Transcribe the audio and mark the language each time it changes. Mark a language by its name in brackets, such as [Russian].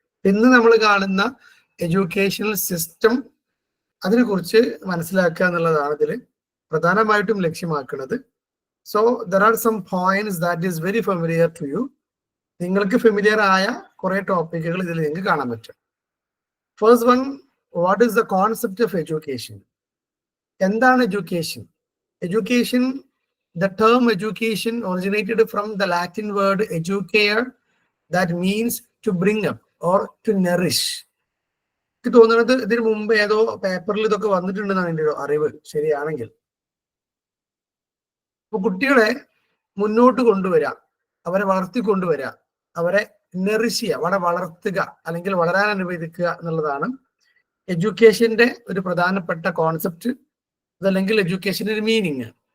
[Malayalam] ഇന്ന് നമ്മൾ കാണുന്ന എഡ്യൂക്കേഷണൽ സിസ്റ്റം, അതിനെക്കുറിച്ച് മനസ്സിലാക്കുക എന്നുള്ളതാണ് ഇതിൽ പ്രധാനമായിട്ടും ലക്ഷ്യമാക്കുന്നത്. [English] So there are some points that is very familiar to you. [Malayalam] നിങ്ങൾക്ക് ഫെമിലിയർ ആയ കുറെ ടോപ്പിക്കുകൾ ഇതിൽ നിങ്ങൾക്ക് കാണാൻ പറ്റും. [English] First one, what is the concept of education? [Malayalam] എന്താണ് education? [English] Education, the term education originated from the Latin word educare, that means to bring up or to nourish. [Malayalam] എനിക്ക് തോന്നുന്നത് ഇതിന് മുമ്പ് ഏതോ പേപ്പറിൽ ഇതൊക്കെ വന്നിട്ടുണ്ടെന്നാണ് എൻ്റെ ഒരു അറിവ്, ശരിയാണെങ്കിൽ. അപ്പൊ കുട്ടികളെ മുന്നോട്ട് കൊണ്ടുവരിക, അവരെ വളർത്തിക്കൊണ്ടുവരിക, അവരെ നറിഷ് ചെയ്യുക, അവരെ വളർത്തുക അല്ലെങ്കിൽ വളരാൻ അനുവദിക്കുക എന്നുള്ളതാണ് എഡ്യൂക്കേഷന്റെ ഒരു പ്രധാനപ്പെട്ട കോൺസെപ്റ്റ്, അതല്ലെങ്കിൽ എഡ്യൂക്കേഷന്റെ ഒരു മീനിങ്.